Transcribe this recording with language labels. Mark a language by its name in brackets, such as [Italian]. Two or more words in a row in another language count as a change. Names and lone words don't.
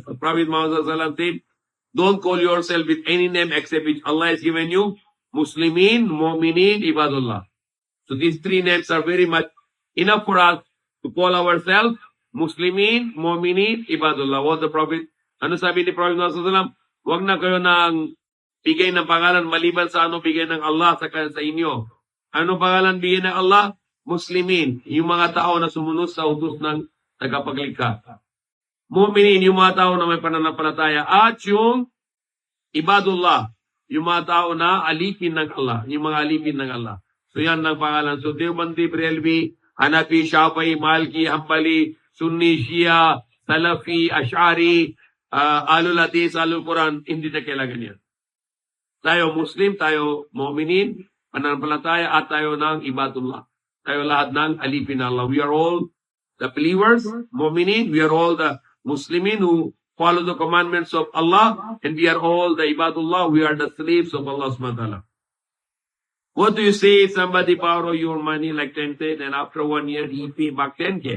[English] The Prophet Muhammad said, don't call yourself with any name except which Allah has given you. [Arabic] مسلمين مؤمنين عباد الله. [English] So these three names are very much enough for us to call ourselves [Arabic] مسلمين مؤمنين عباد الله. [English] What the Prophet, [Filipino] ano sabi ni Prophet Muhammad, huwag na kayo ng bigay ng pangalan maliban sa ano bigay ng Allah sa inyo. Ano pangalan bigay ng Allah? Muslimin, yung mga tao na sumunod sa utos ng tagapaglikha. Mu'minin, yung mga tao na may pananampalataya. At yung Ibadullah, yung mga tao na alipin ng Allah, yung mga alipin ng Allah. So yan ang pangalan. So Deobandi, Brelwi, Hanafi, Shafi'i, Malki, Hanbali, Sunni, Shia, Salafi, Ash'ari, Ahlul Hadith, Ahlul Quran, hindi na kailangan yan. Tayo Muslim, tayo Mu'minin, pananampalataya, at tayo ng Ibadullah. Tayo lahat ng alipin ng Allah. [English] We are all the believers, Mu'minin, we are all the Muslimin who follow the commandments of Allah, and we are all the Ibadullah, we are the slaves of Allah [Arabic] سبحانه وتعالى. [English] What do you say if somebody borrow your money like 10K and after 1 year he pay back 10K?